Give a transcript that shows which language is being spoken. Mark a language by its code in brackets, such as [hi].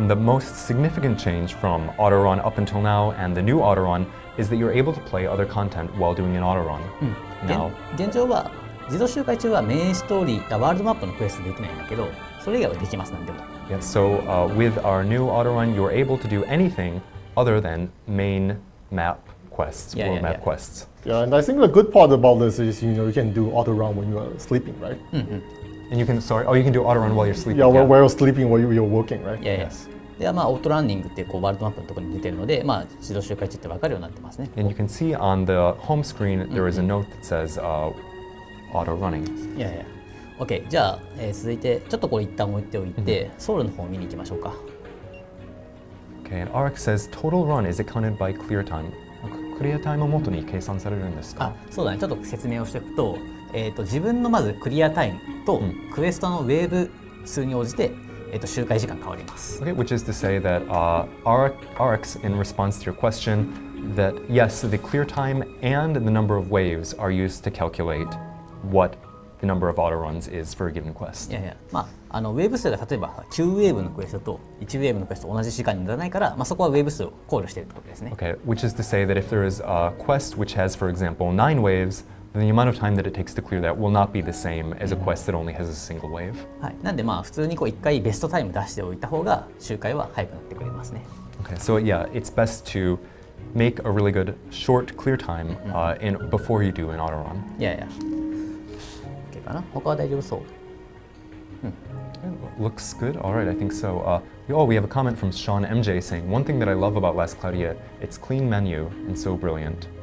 [en] And the most significant change from auto run up until now and the new auto run is that you're able to play other content while doing an auto run. Now, [ja] 現状は自動周回中はメインストーリー、ワールドマップのクエストできないんだけど、それ以外はできます、なんでも。 [en] yeah, so with our new auto run, you're able to do anything other than main map quests, world map quests. Yeah, and I think the good part about this is you can do auto run when you're sleeping, right? And you can you can do auto run while you're sleeping. Yeah, while you're sleeping, while you're working, right? Yes. [ja] で、オートランニングってワールドマップのところに出てるので、自動周回中って分かるようになってますね。 [en] And you can see on the home screen there is a note that says auto running. [ja] いや。OK。じゃあ、続いてちょっとこれ一旦置いておいて、ソウルの方を見に行きましょうか。 [en] Okay, and Ark says total run is accounted by clear time. [ja] クリアタイムを元に計算されるんですか？そうだね。ちょっと説明をしておくと、自分のまずクリアタイムとクエストのウェーブ数に応じて、周回時間変わります。 [en] Okay, which is to say that Arx, in response to your question, that yes, the clear time and the number of waves are used to calculate what the number of auto runs is for a given quest. [ja] いやいや、まあ、ウェーブ数が例えば9ウェーブのクエストと1ウェーブのクエストと同じ時間にならないから、まあ、そこはウェーブ数を考慮しているってことですね。 [en] Okay, which is to say that if there is a quest which has, for example, 9 waves, then the amount of time that it takes to clear that will not be the same as a quest that only has a single wave. [ja] はい、なんでまあ普通にこう1回ベストタイム出しておいた方が周回は早くなってくれますね。 [en] Okay, so yeah, it's best to make a really good short clear time before you do an auto run. [ja] いやいや。OK かな？他は大丈夫そう。 [en] Looks good. All right, I think so. We have a comment from Sean MJ saying, one thing that I love about Last Cloudia, it's clean menu and so brilliant.